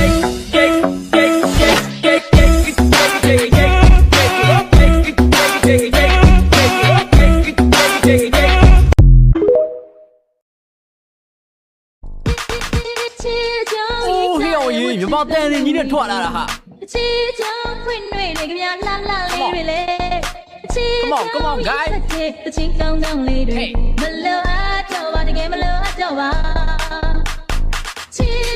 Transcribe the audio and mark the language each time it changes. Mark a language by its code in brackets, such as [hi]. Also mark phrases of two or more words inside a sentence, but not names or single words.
[my] အိုးဟေ့အောင်ကြီးမြမတန်နေကြီးနဲ့ထွက်လာတာဟာ ချီချောင်းဖွင့်တွေလေကြများလှလှလေးတွေလေချီ [en] Come on guys [my] တချင်းကောင်းကောင်းလေးတွေမလို့အတော့ပါတကယ်မလို့အတော့ပါချီ